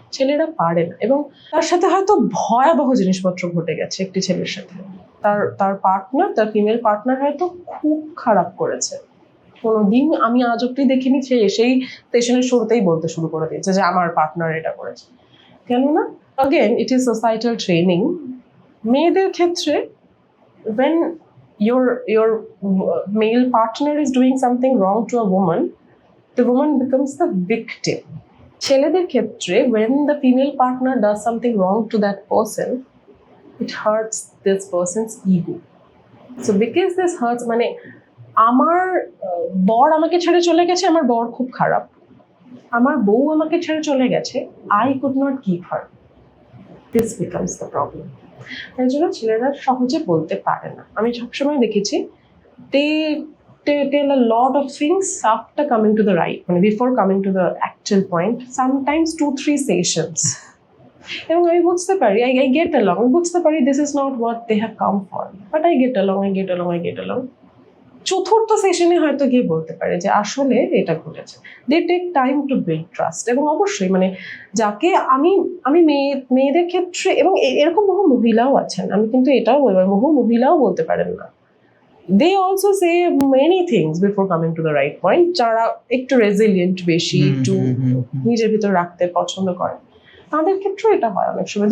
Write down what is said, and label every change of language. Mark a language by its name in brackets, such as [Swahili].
[Bangla] ছেলেরা পারে না, এবং তার সাথে হয়তো ভয়াবহ জিনিসপত্র ঘটে গেছে একটি ছেলের সাথে। তার পার্টনার, তার ফিমেল পার্টনার হয়তো খুব খারাপ করেছে, কোনোদিন আমি আজ অব্দি দেখিনি সে এসেই স্টেশনের শুরুতেই বলতে শুরু করে দিয়েছে যে আমার পার্টনার এটা করেছে। কেননা [English] again it is societal training. [Bangla] মেয়েদের ক্ষেত্রে [English] when your male partner is doing something wrong to a woman, the woman becomes the victim. [Bangla] ছেলেদের ক্ষেত্রে [English] when the female partner does something wrong to that person, it hurts this person's ego. So because this hurts, [Bangla] মানে আমার বর আমাকে ছেড়ে চলে গেছে, আমার বর খুব খারাপ, আমার বউ আমাকে ছেড়ে চলে গেছে, [English] I could not keep her. This becomes the problem. [Bangla] তাই জন্য ছেলেরা সহজে বলতে পারে না। আমি সবসময় দেখেছি [English] they tell a lot of things after coming to the right, [Bangla] মানে [English] before coming to the actual point, sometimes 2-3 sessions. [Bangla] এবং আমি বুঝতে পারি, [English] I get along, [Bangla] বুঝতে পারি [English] this is not what they have come for, but I get along. [Bangla] চতুর্থ সেশনে হয়তো গিয়ে বলতে পারে যে আসলে এটা ঘটেছে। [English] They take time to build trust. [Bangla] এবং অবশ্যই মানে যাকে আমি মেয়েদের ক্ষেত্রে, এবং এরকম বহু মহিলাও আছেন, আমি কিন্তু এটাও বলবো বহু মহিলাও বলতে পারেন না, [English] they also say many things before coming to the right point, [Bangla] যারা একটু রেজিলিয়েন্ট বেশি, একটু নিজের ভিতর রাখতে পছন্দ করে, তাদের ক্ষেত্রেও এটা হয় অনেক সময়।